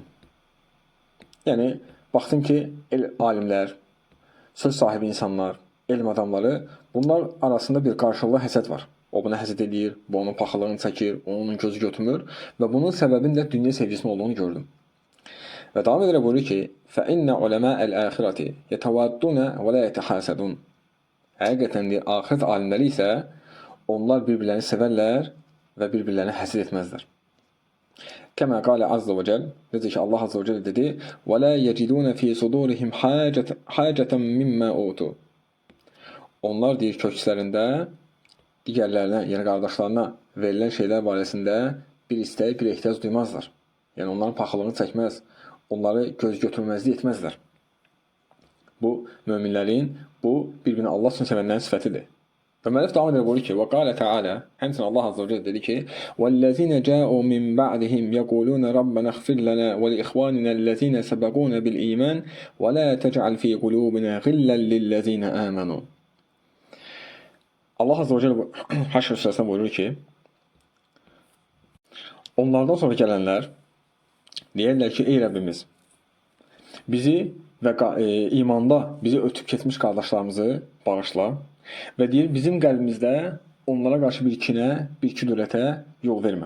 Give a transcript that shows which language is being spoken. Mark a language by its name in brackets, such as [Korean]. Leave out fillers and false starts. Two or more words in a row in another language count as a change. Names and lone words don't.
[Azerbaijani] Yəni, baxdım ki, alimlər, söz sahibi insanlar, elm adamları, bunlar arasında bir qarşılıqlı həsəd var. O buna həsəd edir, bu onun paxıllığını çəkir, onun gözü götürmür və bunun səbəbinin də dünya sevgisinin olduğunu gördüm. Və davam edərək buyurur ki, [Arabic] فَإِنَّ عُلَمَاءَ الْآخِرَةِ يَتَوَادُّونَ وَلَا يَتَحَاسَدُونَ. [Azerbaijani] Həqiqətən axirət alimləri isə onlar bir-birlərini sevərlər və bir-birlərini həsəd etməzlər. [Arabic] كما قال عز وجل, [Azerbaijani] necə ki Allah [Arabic] عز وجل [Azerbaijani] dedi, [Arabic] وَلَا يَجِدُونَ فِي صُدُورِهِمْ حَاجَةً مِمَّا أُوتُوا. [Azerbaijani] Onlar deyir kökslərində digərlərinə, yəni qardaşlarına verilən şeylər barəsində bir istək, bir ehtiyac duymazlar. Yəni onların paxıllığını çəkməz, onları göz götürməzlik etməzlər. Bu, möminlərin, bu bir-birini Allah üçün sevənlərin sifətidir. Və müəllif davam edər buyurur ki, [Arabic] وقال تعالى, [Azerbaijani] həmçinin Allah [Arabic] عز وجل [Azerbaijani] dedi ki, [Arabic] وَالَّذِينَ جَاءُوا مِنْ بَعْدِهِمْ يَقُولُونَ رَبَّنَا اغْفِرْ لَنَا وَلِإِخْوَانِنَا الَّذِينَ سَبَقُونَا بِالْإِيمَانِ وَلَا تَجْعَلْ فِي قُلُوبِنَا غِلًّا لِلَّذِينَ آمَنُوا. [Azerbaijani] Allah [Arabic] عز وجل [Azerbaijani] Haşr surəsində buyurur ki, onlardan sonra gələnlər deyərlər ki, ey Rəbbimiz, bizi və imanda bizi ötüb keçmiş qardaşlarımızı bağışla və deyir, bizim qəlbimizdə onlara qarşı bir kinə, bir kudurətə yol vermə.